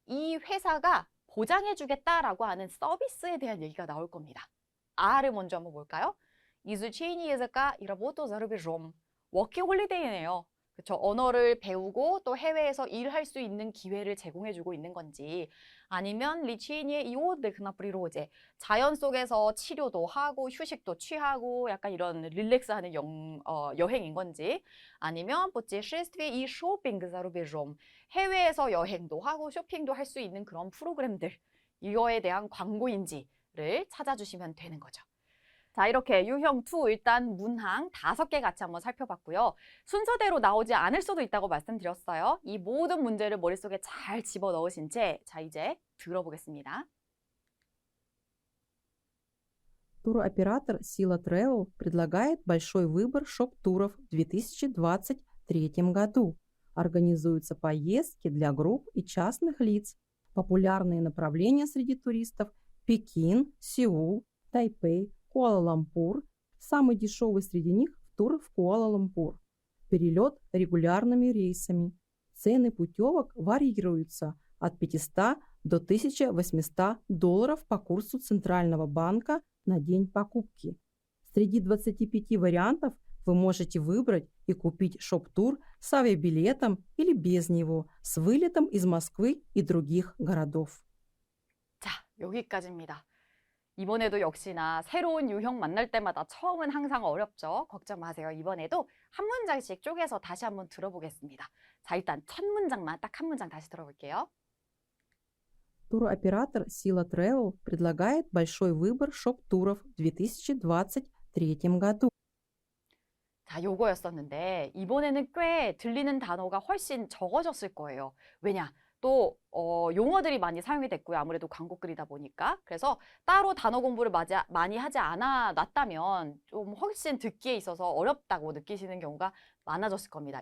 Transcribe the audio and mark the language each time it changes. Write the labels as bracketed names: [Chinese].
[Korean] 이 회사가 보장해주겠다라고 하는 서비스에 대한 얘기가 나올 겁니다. R을 먼저 한번 볼까요? [Russian] Изучение языка и работу за рубежом. [Korean] 워킹홀리데이네요. 그렇죠. 언어를 배우고 또 해외에서 일할 수 있는 기회를 제공해주고 있는 건지 아니면 리치니의 이오드 그나프리로제 자연 속에서 치료도 하고 휴식도 취하고 약간 이런 릴렉스하는 여행인 건지 아니면 보체시스트의 이 쇼핑 자루베좀 해외에서 여행도 하고 쇼핑도 할 수 있는 그런 프로그램들 이거에 대한 광고인지를 찾아주시면 되는 거죠. 자, 이렇게 유형 2 일단 문항 5개 같이 한번 살펴봤고요. 순서대로 나오지 않을 수도 있다고 말씀드렸어요. 이 모든 문제를 머릿속에 잘 집어넣으신 채 자, 이제 들어보겠습니다. [Russian] Туроператор Sila Travel предлагает большой выбор шоп-туров в 2023 году. Организуются поездки для групп и частных лиц. Популярные направления среди туристов – Пекин, Сеул, Тайпей, Куала-Лумпур. Самый дешевый среди них – тур в Куала-Лумпур. Перелет регулярными рейсами. Цены путевок варьируются от 500 до 1800 долларов по курсу Центрального банка на день покупки. Среди 25 вариантов вы можете выбрать и купить шоп-тур с авиабилетом или без него, с вылетом из Москвы и других городов. [Korean] 자, 여기까지입니다. 이번에도 역시나 새로운 유형 만날 때마다 처음은 항상 어렵죠. 걱정 마세요. 이번에도 한 문장씩 쪼개서 다시 한번 들어보겠습니다. 자, 일단 첫 문장만 딱 한 문장 다시 들어볼게요. [Russian] Туроператор Sila Travel предлагает большой выбор шоп-туров в 2023 году. [Korean] 자, 요거였었는데 이번에는 꽤 들리는 단어가 훨씬 적어졌을 거예요. 왜냐? 또 용어들이 많이 사용이 됐고요. 아무래도 광고글이다 보니까. 그래서 따로 단어 공부를 많이 하지 않아 놨다면 좀 훨씬 듣기에 있어서 어렵다고 느끼시는 경우가 많아졌을 겁니다.